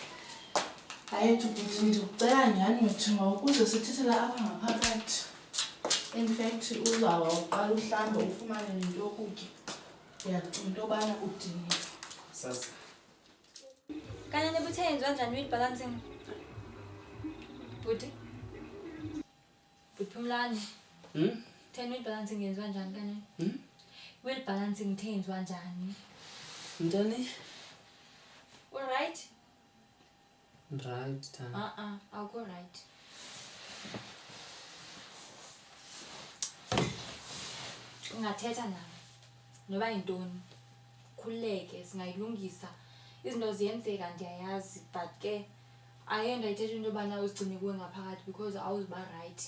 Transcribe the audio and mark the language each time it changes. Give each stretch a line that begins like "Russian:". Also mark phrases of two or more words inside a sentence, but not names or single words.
Xhosa: Hayi bhuti ndikucela nyani wethu ngokuze sithethela apha ngaphakathi.
English: In fact
Xhosa: uzawuqala uhlamba ufumane nento yokutya. Ndiyacinga into yobana udinga. Sasa. Kanene buthe yenziwa njani
English: weight balancing?
Xhosa: Buti? Phumlani.
English: Weight balancing
Xhosa: yenziwa njani kanene?
English: Weight balancing
Xhosa: yenziwa njani? Ntoni?
English: All right. Right,
Xhosa: Thanda. Awukho right. Ungathetha naye noba yintoni, khululeke, singayilungisa. Izinto ziyenzeka ndiyayazi, but ke ayenda ithetha into yobana uzigcine kuwe ngaphakathi because awuzuba right.